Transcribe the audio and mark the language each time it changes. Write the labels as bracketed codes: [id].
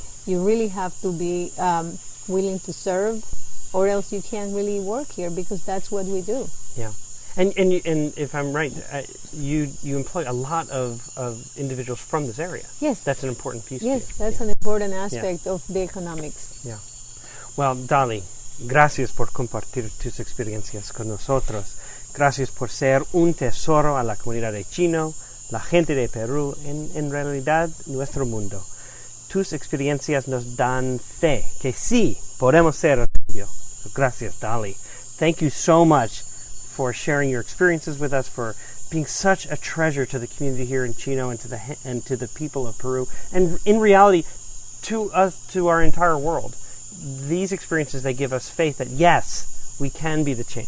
[en] You really have to be willing to serve, or else you can't really work here, because that's what we do. Yeah. And if I'm right, you employ a lot of individuals from this area. Yes. That's an important piece. Yes, that's an important aspect of the economics. Yeah. [es] Well, Dolly, gracias por compartir tus experiencias con nosotros. Gracias por ser un tesoro a la comunidad de Chino, la gente de Perú, en realidad nuestro mundo. Tus experiencias nos dan fe que sí podemos ser el cambio. Gracias, Dolly. [en] Thank you so much for sharing your experiences with us, for being such a treasure to the community here in Chino and to the people of Peru, and in reality, to us, to our entire world. These experiences, they give us faith that yes, we can be the change.